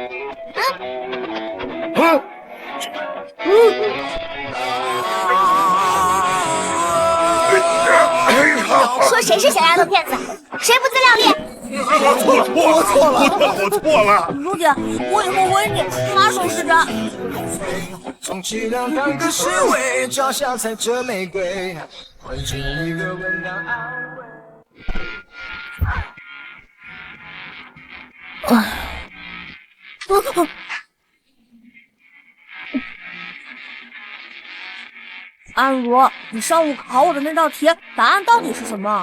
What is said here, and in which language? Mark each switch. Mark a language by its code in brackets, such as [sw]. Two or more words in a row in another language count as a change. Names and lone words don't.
[zh] 说誰是小丫頭片子？誰不自量力？我錯了！如姐，我以後回你，拿手是真。充其量當個侍衛，腳下踩着玫瑰，換取一個溫柔安慰。安如，你上午考我的那道題，答案到底是什麼？